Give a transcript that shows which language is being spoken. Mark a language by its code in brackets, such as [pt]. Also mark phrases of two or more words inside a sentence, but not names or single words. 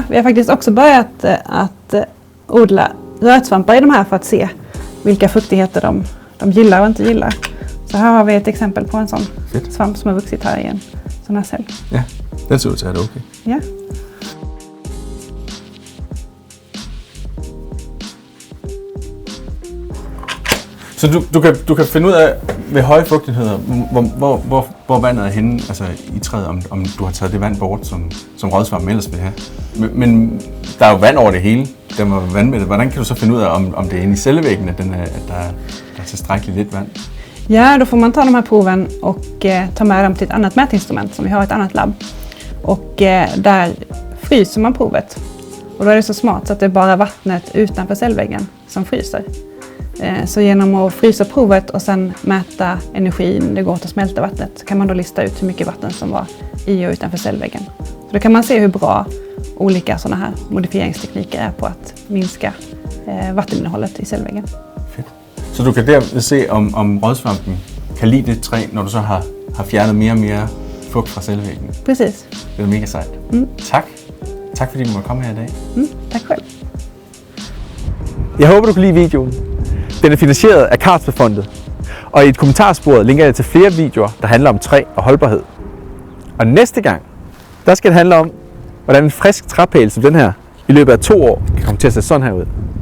[sv] Vi har faktiskt också börjat att odla rötsvampar i de här för att se vilka fuktigheter de gillar och inte gillar. Så här har vi ett exempel på en sån svamp som har vuxit här i en sån här cell. Ja, den ser ut till att det är okej. Ja. [da] Så du kan finde ud af ved høje fugtigheder, hvor vandet er henne, altså i træet, om du har taget det vand bort, som rødsvampen ellers vil have. Men der er jo vand over det hele, der må være vandmættet. Hvordan kan du så finde ud af, om det er inde i cellevæggen, at der er tilstrækkeligt lidt vand? [sv] Ja, då får man ta de här proven och ta med dem till ett annat mätinstrument som vi har i ett annat labb. Och där fryser man provet. Och då är det så smart så att det är bara vattnet utanför cellväggen som fryser. Så genom att frysa provet och sen mäta energin det går att smälta vattnet så kan man då lista ut hur mycket vatten som var i och utanför cellväggen. Så då kan man se hur bra olika sådana här modifieringstekniker är på att minska vatteninnehållet i cellväggen. [da] Fedt. Så du kan der se om rödsvampen kan lide det træ, når du så har fjernet mere og mere fugt fra cellvæggen. [sv] Precis. [da] Det er mega sejt. Tak fordi du måtte komme her i dag. [sv] Tack själv. [da] Jeg håber, du kan lide videoen. Den er finansieret af Carlsbergfondet, og i et kommentarspor linker jeg til flere videoer, der handler om træ og holdbarhed. Og næste gang, der skal det handle om, hvordan en frisk træpæl som den her i løbet af 2 år kan komme til at se sådan her ud.